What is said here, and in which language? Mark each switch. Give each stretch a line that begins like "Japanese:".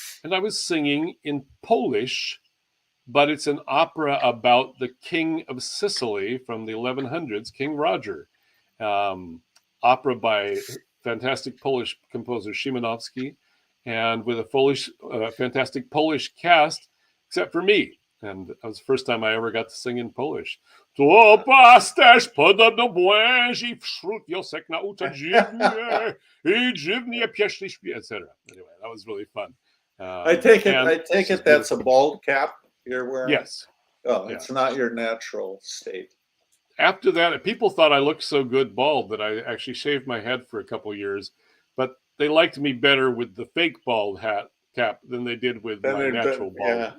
English: And I was singing in Polish, but it's an opera about the King of Sicily from the 1100s, King Roger. Opera by fantastic Polish composer Szymanowski, and with a fantastic Polish cast, except for me. And that was the first time I ever got to sing in Polish.
Polish: To pasterz podobno błęzi wśród wiosek naucza dziwnie i dziwnie pieśni śpiewa, etc.
English: Anyway, that was really fun. I take it that's a bald cap you're wearing? Yes. Oh, it's not your natural state. After that, people thought I looked so good bald that I actually shaved my head for a couple of years, but they liked me better with the fake bald cap than they did with my natural bald.